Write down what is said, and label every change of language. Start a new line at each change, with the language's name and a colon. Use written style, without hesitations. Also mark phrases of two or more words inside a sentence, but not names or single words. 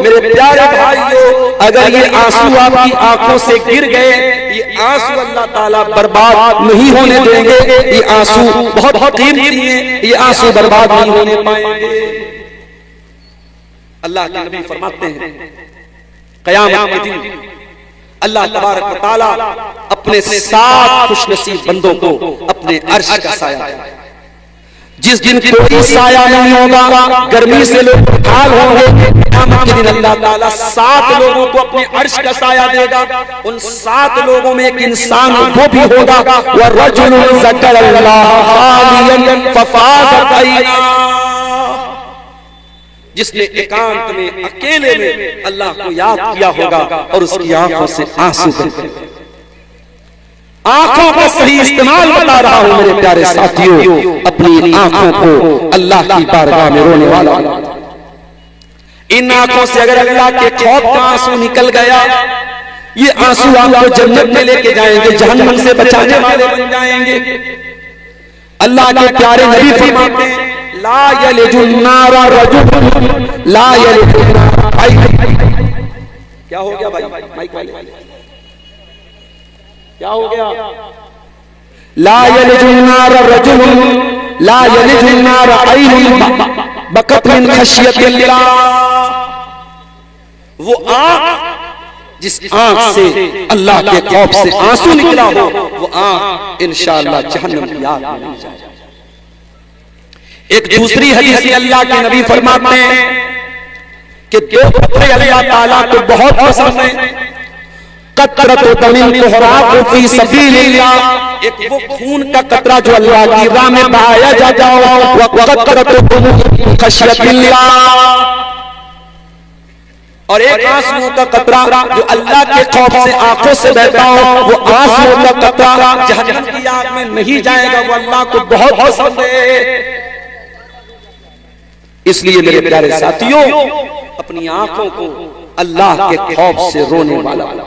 Hindi: मेरे प्यारे भाइयों, अगर ये आंसू आपकी आंखों से गिर गए, ये आंसू
Arabic: الله تعالى
Hindi: बर्बाद नहीं होने देंगे, ये आंसू बहुत कीमती हैं, ये आंसू बर्बाद नहीं होने पाएंगे। अल्लाह के नबी फरमाते हैं क़यामत के दिन
Arabic: الله تبارك وتعالى
Hindi: अपने 7 खुशनसीब बंदों को अपने अर्श का साया देगा। जिस दिन कोई साया नहीं होगा, गर्मी से लोग बेहाल होंगे, क़यामत के दिन
Arabic: الله تعالى
Hindi: 7 लोगों को अपने अर्श का साया देगा। उन 7 लोगों में एक इंसान वो भी होगा,
Arabic: ورجل ذكر الله خاليا ففاضت عيناه,
Hindi: जिसने एकांत में अकेले में अल्लाह को याद किया होगा और उसकी आंखों से आंसू बहे। आंखों का सही इस्तेमाल बता रहा हूं मेरे प्यारे साथियों, अपनी आंखों को अल्लाह की बारगाह में रोने वाला। इन आंखों से अगर अल्लाह के खौफ का आंसू निकल गया, ये आंसू आपको जन्नत में लेके जाएंगे, जहन्नम से बचाने वाले बन जाएंगे। अल्लाह के प्यारे नबी फरमाते हैं
Arabic: لا يلج النار رجل لا يلج النار.
Hindi: क्या हो गया भाई, माइक वाले क्या हो गया?
Arabic: لا يلج النار رجل لا يلج النار عين بكت من خشية الله.
Hindi: वो आंख जिस आंख से अल्लाह के खौफ से आंसू निकला हो, वो आंख इंशाअल्लाह जहन्नम की आग में नहीं जाएगी। एक दूसरी हदीस में अल्लाह के नबी फरमाते हैं कि 2 कतरे
Arabic: الله تعالى
Hindi: को बहुत पसंद है।
Arabic: قطرة دم تهراق في سبيل الله,
Hindi: एक वो खून का कतरा जो अल्लाह की राह में बहाया जाता हो,
Arabic: وقطرة خشية الله,
Hindi: और एक आंसुओं का कतरा जो अल्लाह के खौफ से आंखों से बहता हो, वो आंसुओं का कतरा जहन्नम की आग में नहीं जाएगा, वो अल्लाह को बहुत पसंद है। इसलिए मेरे प्यारे साथियों, अपनी आंखों को अल्लाह के खौफ से रोने वाला।